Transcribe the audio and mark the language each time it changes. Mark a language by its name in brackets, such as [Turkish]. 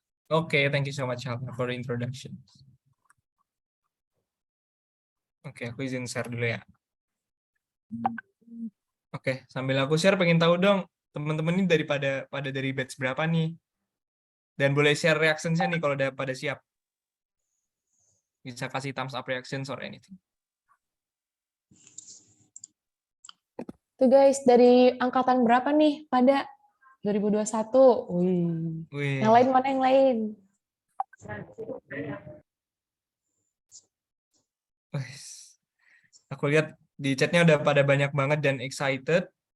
[English] Okay, thank you so much, Alma, for the introduction. [Indonesian] Oke, aku izin share dulu ya. Oke, sambil aku share, pengen tahu dong, teman-teman ini pada dari batch berapa nih? Dan boleh share reactions-nya nih kalau udah pada siap. Bisa kasih [English] thumbs up reactions or anything. [Indonesian] Tuh guys, dari angkatan berapa nih pada 2021? Wih. Yang lain mana yang lain? Aku lihat di chatnya udah pada banyak banget dan excited.